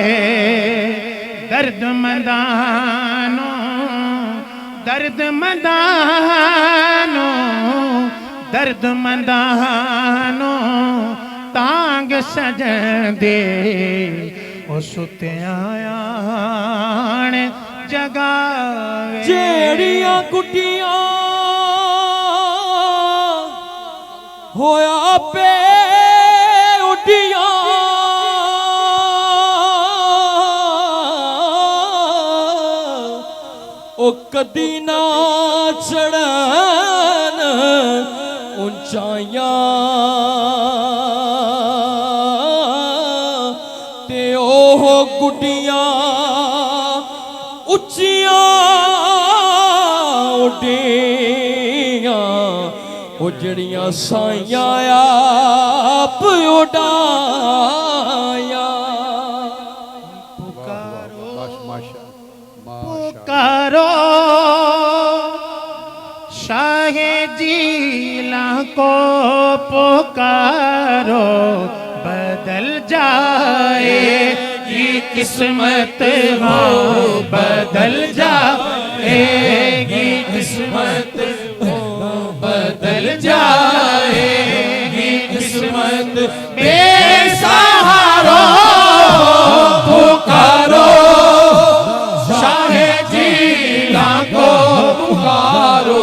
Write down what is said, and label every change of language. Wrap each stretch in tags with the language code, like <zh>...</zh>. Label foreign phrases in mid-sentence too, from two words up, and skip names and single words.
<pa>ਦਰਦ ਮੰਦਾਂ ਨੂੰ ਦਰਦ ਮੰਦਾਂ ਨੂੰ ਤਾਂਘ ਸੱਜਣ ਦੀ ਓ ਸੁੱਤਿਆਂ ਜਗਾਵੇ ਜਿਹੜੀਆਂ ਕੁੱਟੀਆਂ ਹੋਇਆ ਪੇ ਉੱਡੀਆਂ ਉਹ ਕਦੀ ਨਾ ਚੜਨ ਉੱਚਾਈਆਂ ਤੇ ਉਹ ਗੁੱਡੀਆਂ ਉੱਚੀਆਂ ਉੱਡੀਆਂ ਉਹ ਜਿਹੜੀਆਂ ਸਾਈਆਂ ਆਪ ਉਡਾਇਆ</pa> <ur>پکارو شاہِ جیلاں کو پکارو بدل جائے گی قسمت ہو بدل جائے گی قسمت ہو بدل جائے گی قسمت بے سہارو پکارو شاہِ جیلاں کو پکارو</ur>